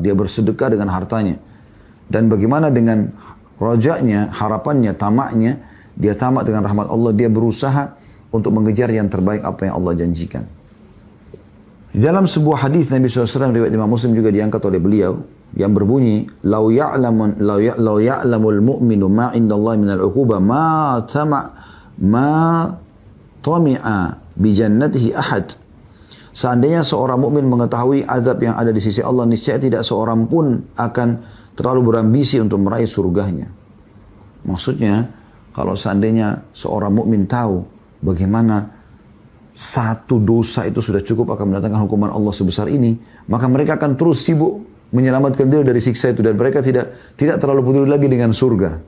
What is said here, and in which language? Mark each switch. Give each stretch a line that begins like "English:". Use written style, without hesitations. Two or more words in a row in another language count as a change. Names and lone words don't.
Indonesian: Dia bersedekah dengan hartanya. Dan bagaimana dengan rajanya, harapannya, tamaknya, dia tamak dengan rahmat Allah, dia berusaha untuk mengejar yang terbaik apa yang Allah janjikan. Dalam sebuah hadis Nabi SAW riwayat Imam Muslim juga diangkat oleh beliau yang berbunyi,
Arabic: "لو يعلم المؤمن ما عند الله من العقوبة ما طمع بجنته أحد."
Indonesian: Seandainya seorang mukmin mengetahui azab yang ada di sisi Allah, niscaya tidak seorang pun akan terlalu berambisi untuk meraih surganya. Maksudnya, kalau seandainya seorang mukmin tahu bagaimana satu dosa itu sudah cukup akan mendatangkan hukuman Allah sebesar ini, maka mereka akan terus sibuk menyelamatkan diri dari siksa itu, dan mereka tidak terlalu peduli lagi dengan surga.